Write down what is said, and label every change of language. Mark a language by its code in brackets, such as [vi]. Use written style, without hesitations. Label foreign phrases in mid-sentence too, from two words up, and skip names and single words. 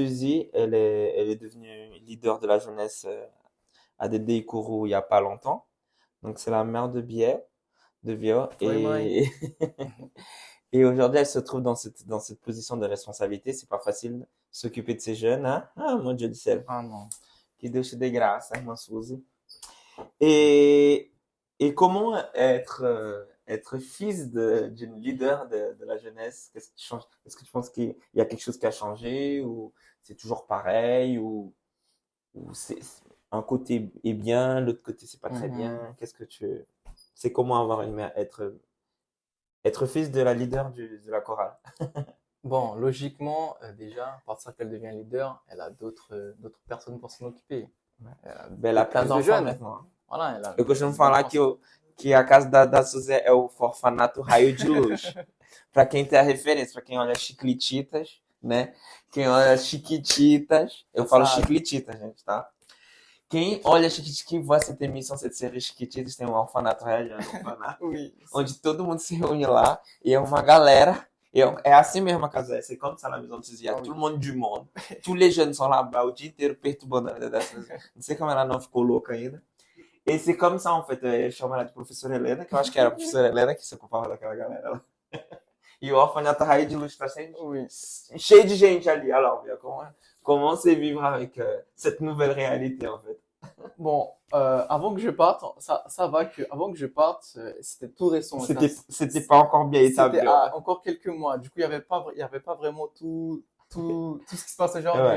[fr] Suzy, elle est devenue leader de la jeunesse à Dédé Ikoro il y a pas longtemps. Donc, c'est la mère de Vio. Oui, Maï. Et, et aujourd'hui, elle se trouve dans cette position de responsabilité. C'est pas facile de s'occuper de ces jeunes, hein? Ah, mon Dieu du ciel. Ah non. [pt] Que Deus te dê graça, irmã Suzy. [fr] Et, et comment être fils d'une leader de la jeunesse? Qu'est-ce qui change? Est-ce que tu penses qu'il y a quelque chose qui a changé ou c'est toujours pareil ou un côté est bien, l'autre côté c'est pas très Mhm. bien? C'est comment avoir une mère, être fils de la leader de la chorale? Bon, logiquement, déjà, à partir qu'elle devient leader, elle a d'autres personnes pour s'en occuper. Ouais. Elle a Ben, elle a plus plus de d'enfants jeunes. maintenant. Voilà, elle a [pt] Eu costumo falar [fr] d'enfants. [pt] que a casa da Suzé é o orfanato Raio de Luz. Para quem tem a referência, para quem olha Chiclititas, né? Quem olha Chiquititas, eu falo [fr] Ça, [pt] Chiclititas, gente, tá? Quem olha Chiquititas, quem vai essa emissão de série Chiquititas, tem um orfanato Raio, um orfanato, [fr] oui. [pt] onde todo mundo se reúne lá e é uma galera. É assim mesmo a casa, [fr] c'est comme ça la maison de Suzy, il y a Ah tout oui. le monde du monde. Tous les jeunes sont là-bas [pt] o dia inteiro perturbando a vida dessas. Não sei como ela não ficou louca ainda. [fr] Et c'est comme ça, en fait. [pt] Je chamo ela de professora Helena, que eu acho que era a professora Helena que se ocupava daquela galera lá. E o orfanato Raio de Luz tá [fr] Oui. [pt] cheio de gente ali. [fr] Alors, comment c'est vivre avec cette nouvelle réalité, en fait? Bon, avant que je parte, ça va que avant que je parte, c'était tout récent. C'était pas encore bien C'était établi, en fait. encore quelques mois. Du coup, il y avait pas vraiment tout ce qui se passe aujourd'hui.